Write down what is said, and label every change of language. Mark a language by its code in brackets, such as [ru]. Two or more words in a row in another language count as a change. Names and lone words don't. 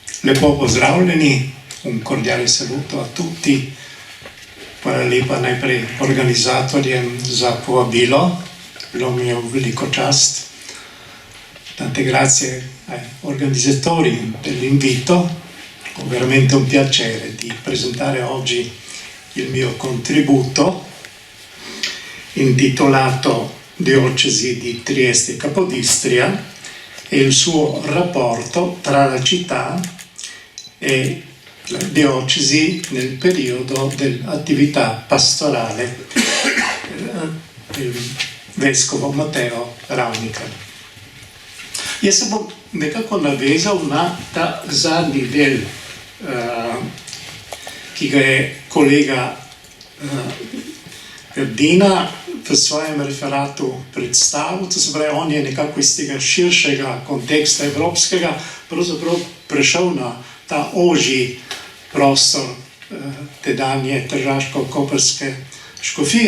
[sl] Lepo pozdravljeni, [it] un cordiale saluto a tutti. [sl] Hvala lepa najprej organizatorjem za povabilo, bilo mi je veliko čast. [it] Tante grazie ai organizzatori dell'invito, è veramente un piacere di presentare oggi il mio contributo intitolato Diocesi di Trieste e Capodistria e il suo rapporto tra la città e la diocesi nel periodo dell'attività pastorale del vescovo Matteo Ravnica. [sl] Jaz se bom nekako navezal na ta zadnji del, ki ga je kolega Grdina v svojem referatu predstavil, to se pravi, on je nekako iz tega širšega konteksta evropskega pravzaprav prešel na ta ožji prostor tedanje tržaško-koprske škofije.